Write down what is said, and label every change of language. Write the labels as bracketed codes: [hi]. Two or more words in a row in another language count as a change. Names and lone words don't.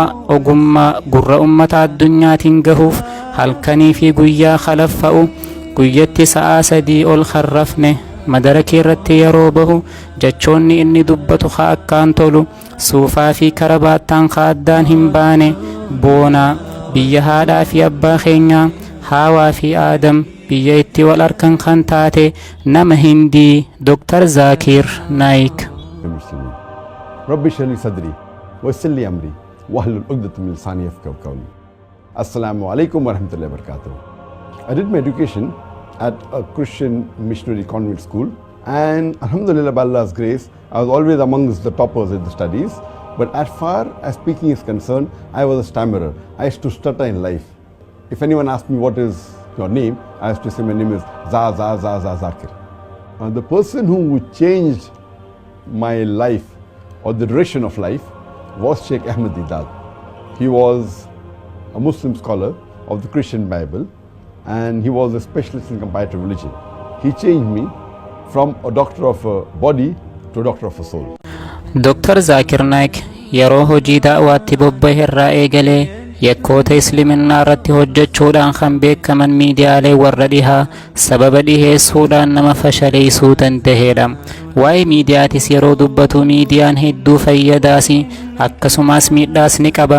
[om] ogummaa gurra ummata addunyaatiin gahuuf halkanii fi guyyaa khalaffa'u guyyatti sa'aa 3 ol kharrafne madarakii irratti yeroo bahu jechoonni inni dubbatu ka akkaan tolu suufaa fi karabaattaan ka addaan hin baane boonaa biyya haadhaa fi abbaa keenyaa haawaa fi aadam biyya itti wal arkan kan taate nama hindii Dr Zakir Na I. [ar] رب اشرح لي صدري ويسر أمري واحلل عقدة من لساني يفقهوا قولي. السلام عليكم ورحمة الله وبركاته. [en] I did my education at a Christian missionary convent school, and alhamdulillah, by Allah's grace, I was always amongst the toppers in the studies. But as far as speaking is concerned, I was a stammerer. I used to stutter in life. If anyone asked me what is your name, I used to say my name is Zakir. The person who changed my life or the direction of life was Sheikh Ahmed Didat. He was a Muslim scholar of the Christian Bible, and he was a specialist in comparative religion. He changed me from a doctor of a body to a doctor of a soul. [om] Dr Zakir Na I yeroo hojii da'waatti bobba'e irraa eegalee yakkoota islaaminaa irratti hojjechuudhaan kan beekaman miidiyaalee warra dhihaa sababa dhiheessuudhaan nama fashaleessuu danda'eedha. Waa'ee miidiyaatis yeroo dubbatu miidiyaan hedduu fayyadaas akkasumas miidhaas ni qaba.